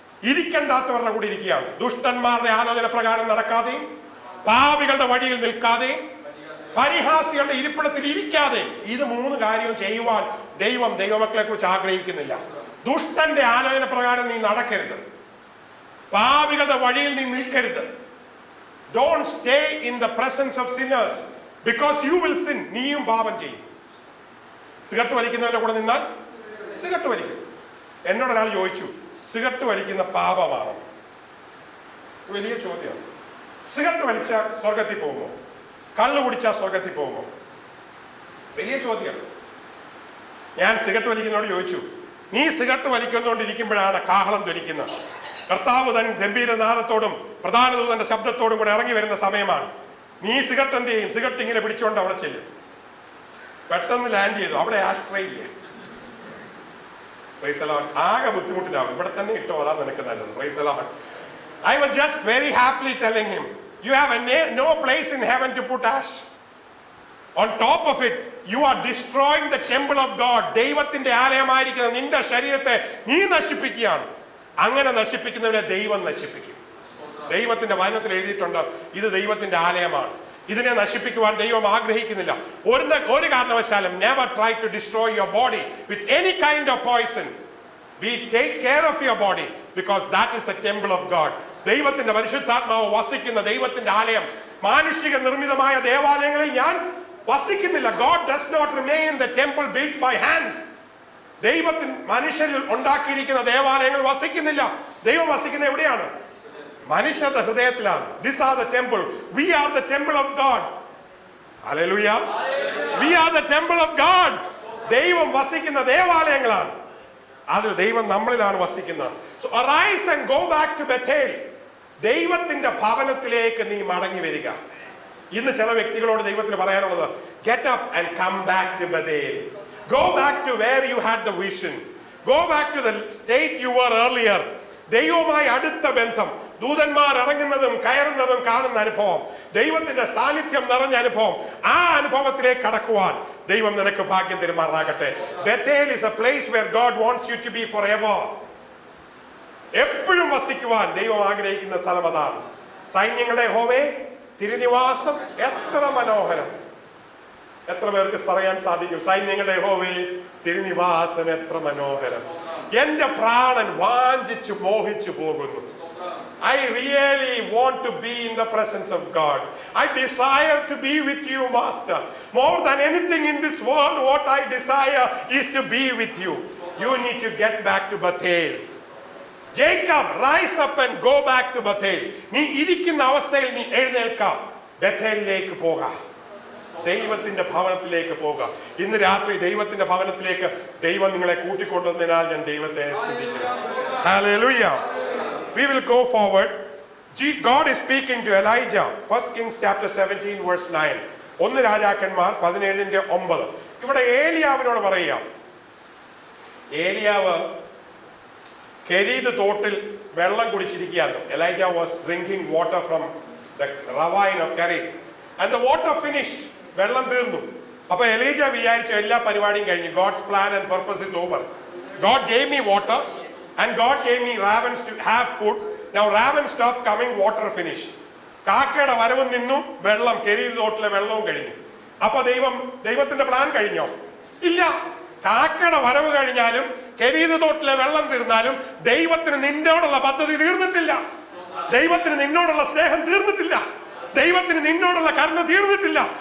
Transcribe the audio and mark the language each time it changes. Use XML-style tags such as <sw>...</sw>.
<ml>ഇരിക്കണ്ടാത്തവരുടെ കൂടെ ഇരിക്കുകയാണ്. ദുഷ്ടന്മാരുടെ ആലോചന പ്രകാരം നടക്കാതെയും പാപികളുടെ വഴിയിൽ നിൽക്കാതെയും പരിഹാസികളുടെ ഇരിപ്പിടത്തിൽ ഇരിക്കാതെ ഇത് 3 കാര്യവും ചെയ്യുവാൻ ദൈവമക്കളെ കുറിച്ച് ആഗ്രഹിക്കുന്നില്ല. ദുഷ്ടന്റെ ആലോചന പ്രകാരം നീ നടക്കരുത്. പാപികളുടെ വഴിയിൽ നീ നിൽക്കരുത്.</ml> <en>Don't stay in the presence of sinners because you will sin.</en> <ml>നീയും പാപം ചെയ്യും. സിഗരറ്റ് വലിക്കുന്നവന്റെ കൂടെ നിന്നാൽ സിഗരറ്റ് വലിക്കും. എന്നോട് ഒരാൾ ചോദിച്ചു, സിഗരറ്റ് വലിക്കുന്ന പാപമാണോ? വലിയ ചോദ്യം. സിഗരറ്റ് വലിച്ചാൽ സ്വർഗത്തിൽ പോകുമോ? കള്ളു കുടിച്ചാൽ സ്വർഗത്തിൽ പോകുമോ? വലിയ ചോദ്യം. ഞാൻ സിഗരറ്റ് വലിക്കുന്നവരോട് ചോദിച്ചു, നീ സിഗരറ്റ് വലിക്കുന്നോണ്ടിരിക്കുമ്പോഴാണ് കാഹളം ധരിക്കുന്നത്. കർത്താവ് തൻ ഗംഭീരനാദത്തോടും പ്രധാന ദൂതന്റെ ശബ്ദത്തോടും കൂടെ ഇറങ്ങി വരുന്ന സമയമാണ്. നീ സിഗരറ്റ് എന്ത് ചെയ്യും? സിഗരറ്റ് ഇങ്ങനെ പിടിച്ചുകൊണ്ട് അവിടെ ചെല്ലും. പെട്ടെന്ന് ലാൻഡ് ചെയ്തു. അവിടെ ആശ്രയില്ല. ആകെ ബുദ്ധിമുട്ടിലാവും. ഇവിടെ തന്നെ ഇട്ടോ, അതാ നിനക്ക് നല്ലത്. Praise the Lord.</ml> <en>I was just very happily telling him, you have no place in heaven to put ash. On top of it, you are destroying the temple of God.</en> <ml>ദൈവത്തിന്റെ ആലയമായിരിക്കുന്ന നിന്റെ ശരീരത്തെ നീ നശിപ്പിക്കുകയാണ്. അങ്ങനെ നശിപ്പിക്കുന്നവനെ ദൈവം നശിപ്പിക്കും. ദൈവത്തിന്റെ വചനത്തിൽ എഴുതിയിട്ടുണ്ട്, ഇത് ദൈവത്തിന്റെ ആലയമാണ്. ഇതിനെ നശിപ്പിക്കുവാൻ ദൈവം ആഗ്രഹിക്കുന്നില്ല. ഒരു കാരണവശാലും</ml> <en>never try to destroy your body with any kind of poison. Take care of your body because that is the temple of God.</en> <ml>ദൈവത്തിന്റെ പരിശുദ്ധാത്മാവ് വസിക്കുന്ന ദൈവത്തിന്റെ ആലയം. മാനുഷിക നിർമ്മിതമായ ദേവാലയങ്ങളിൽ ഞാൻ വസിക്കുന്നില്ല.</ml> <en>God does not remain in the temple built by hands.</en> <ml>ദൈവത്തിന് മനുഷ്യരിൽ ഉണ്ടാക്കിയിരിക്കുന്ന ദേവാലയങ്ങൾ വസിക്കുന്നില്ല. ദൈവം വസിക്കുന്ന എവിടെയാണ്? മനുഷ്യരുടെ ഹൃദയത്തിലാണ്.</ml> <en>These are the temple. We are the temple of God. Hallelujah. We are the temple of God.</en> <ml>ദൈവം വസിക്കുന്ന ദേവാലയങ്ങളാണ്. അതിൽ ദൈവം നമ്മളിലാണ് വസിക്കുന്നത്.</ml> <en>So arise and go back to Bethel.</en> <ml>ദൈവത്തിന്റെ ഭവനത്തിലേക്ക് നീ മടങ്ങി വരിക. ഇന്ന് ചില വ്യക്തികളോട് ദൈവത്തിന് പറയാനുള്ളത്,</ml> <en>get up and come back to Bethel. Go back to where you had the vision. Go back to the state you were earlier.</en> <ml>ദൈവവുമായി അടുത്ത ബന്ധം, ദൂതന്മാർ ഇറങ്ങുന്നതും കയറുന്നതും കാണുന്ന അനുഭവം, ദൈവത്തിന്റെ സാന്നിധ്യം നിറഞ്ഞ അനുഭവം, ആ അനുഭവത്തിലേക്ക് കടക്കുവാൻ ദൈവം നിനക്ക് ഭാഗ്യം തരുമാറാകട്ടെ.</ml> <en>Bethel is a place where God wants you to be forever.</en> <ml>എപ്പോഴും വസിക്കുവാൻ ദൈവം ആഗ്രഹിക്കുന്ന സ്ഥലം അതാണ്. സൈന്യങ്ങളുടെ യഹോവേ, തിരുനിവാസം എത്ര മനോഹരം. എത്ര പേർക്ക് പറയാൻ സാധിക്കും? സൈന്യങ്ങളുടെ യഹോവേ, തിരുനിവാസം എത്ര മനോഹരം. എന്റെ പ്രാണൻ വാഞ്ചിച്ചു മോഹിച്ചു പോകുന്നു.</ml> <en>I really want to be in the presence of God. I desire to be with you, Master. More than anything in this world, what I desire is to be with you. You need to get back to Bethel. Jacob, rise up and go back to Bethel.</en> <ml>നീ ഇരിക്കുന്ന അവസ്ഥയിൽ നീ എഴുന്നേൽക്കാം, ബഥേലിലേക്ക് പോകാം, ദൈവത്തിന്റെ ഭവനത്തിലേക്ക് പോകാം. ഇന്ന് രാത്രി ദൈവത്തിന്റെ ഭവനത്തിലേക്ക് ദൈവം നിങ്ങളെ കൂട്ടിക്കൊണ്ടുവന്നതിനാൽ ഞാൻ ദൈവത്തെ സ്തുതിക്കുന്നു.</ml> <en>Hallelujah. We will go forward. God is speaking to Elijah. 1 Kings chapter 17 verse 9.</en> <ml>1 രാജാക്കന്മാർ 17:9. ഇവിടെ ഏലിയാവിനോട് പറയാം. ഏലിയാവ് കെരീത് തോട്ടിൽ വെള്ളം കുടിച്ചിരിക്കുകയായിരുന്നു.</ml> <en>Elijah was drinking water from the ravine of Kerith and the water finished.</en> <ml>വെള്ളം തീർന്നു. അപ്പൊ എലീജ വിചാരിച്ചു എല്ലാ പരിപാടിയും കഴിഞ്ഞു.</ml> <en>God's plan and purpose is over. God gave me water and God gave me ravens to have food. Now ravens stop coming, water finish.</en> <ml>കാക്കയുടെ വരവും നിന്നു, വെള്ളം കെരീത് തോട്ടിലെ വെള്ളവും കഴിഞ്ഞു. അപ്പൊ ദൈവത്തിന്റെ പ്ലാൻ കഴിഞ്ഞോ? ഇല്ല. കാക്കയുടെ വരവ് കഴിഞ്ഞാലും കെരീത് തോട്ടിലെ വെള്ളം തീർന്നാലും ദൈവത്തിന് നിന്നോടുള്ള പദ്ധതി തീർന്നിട്ടില്ല. ദൈവത്തിന് നിന്നോടുള്ള സ്നേഹം തീർന്നിട്ടില്ല. ദൈവത്തിന് നിന്നോടുള്ള കരുണ തീർന്നിട്ടില്ല.</ml>